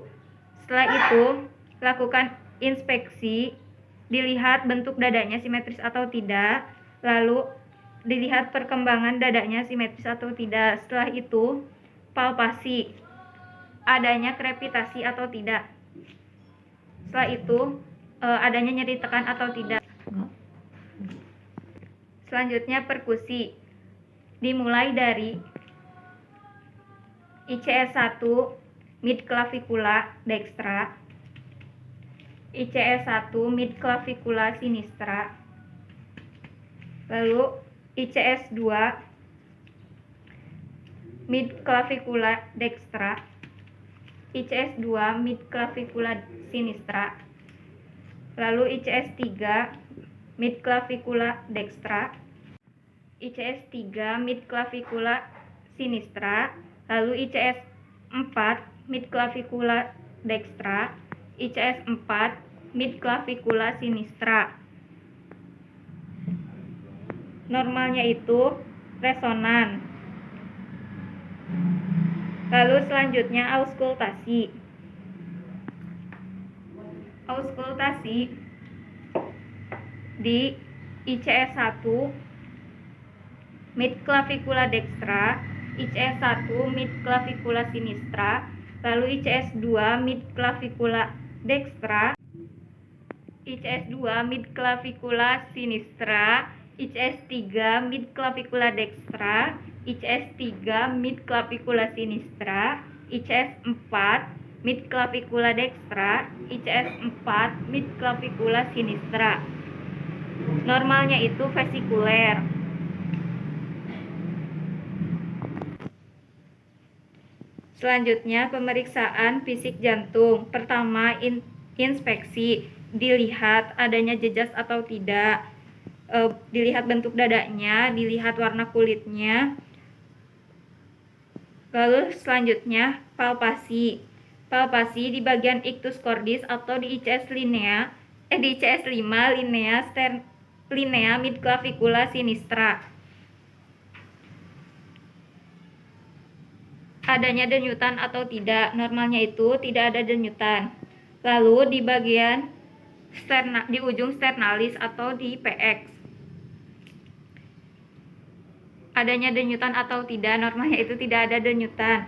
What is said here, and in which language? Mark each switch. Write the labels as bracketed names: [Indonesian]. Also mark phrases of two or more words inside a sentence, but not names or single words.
[Indonesian] Setelah itu, lakukan inspeksi, dilihat bentuk dadanya simetris atau tidak, lalu dilihat perkembangan dadanya simetris atau tidak. Setelah itu, palpasi, adanya krepitasi atau tidak. Setelah itu, adanya nyeri tekan atau tidak. Selanjutnya perkusi, dimulai dari ICS 1 [Latin] midclavicula dextra, [Indonesian] ICS 1 [Latin] midclavicula sinistra, [Indonesian] lalu ICS 2 [Latin] midclavicula dextra, [Indonesian] ICS 2 [Latin] midclavicula sinistra, [Indonesian] lalu ICS 3 [Latin] midclavicula dextra, [Indonesian] ICS 3 [Latin] midclavicula sinistra, [Indonesian] lalu ICS 4 [Latin] midclavicula dextra, [Indonesian] ICS 4 [Latin] midclavicula sinistra. [Indonesian] Normalnya itu resonan. Lalu selanjutnya auskultasi. Auskultasi di ICS 1 [Latin] midclavicula dextra, [Indonesian] ICS 1 [Latin] midclavicula sinistra, [Indonesian] lalu ICS 2 [Latin] midclavicula dextra, [Indonesian] ICS 2 [Latin] midclavicula sinistra, [Indonesian] ICS 3 [Latin] midclavicula dextra, [Indonesian] ICS 3 [Latin] midclavicula sinistra, [Indonesian] ICS 4 [Latin] midclavicula dextra, [Indonesian] ICS 4 [Latin] midclavicula sinistra. [Indonesian] Normalnya itu vesikuler. Selanjutnya pemeriksaan fisik jantung. Pertama, inspeksi, dilihat adanya jejas atau tidak, dilihat bentuk dadanya, dilihat warna kulitnya. Lalu selanjutnya palpasi. Palpasi di bagian [Latin] ictus cordis [Indonesian] atau di ICS 5 [Latin] linea midclavicula sinistra. [Indonesian] Adanya denyutan atau tidak, normalnya itu tidak ada denyutan. Lalu di bagian di ujung sternalis atau di PX, adanya denyutan atau tidak, normalnya itu tidak ada denyutan.